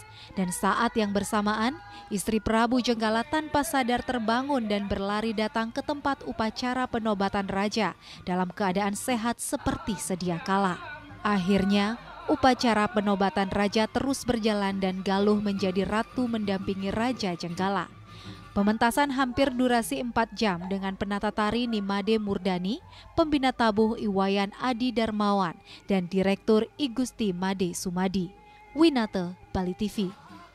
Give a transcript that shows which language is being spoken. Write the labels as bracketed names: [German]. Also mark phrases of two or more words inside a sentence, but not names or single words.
[Indonesian] Dan saat yang bersamaan, istri Prabu Jenggala tanpa sadar terbangun dan berlari datang ke tempat upacara penobatan raja dalam keadaan sehat seperti sedia kala. Akhirnya, upacara penobatan raja terus berjalan dan Galuh menjadi ratu mendampingi Raja Jenggala. Pementasan hampir durasi 4 jam dengan penata tari Nimade Murdani, pembina tabuh Iwayan Adi Darmawan, dan Direktur I Gusti Made Sumadi. Winate, Bali TV.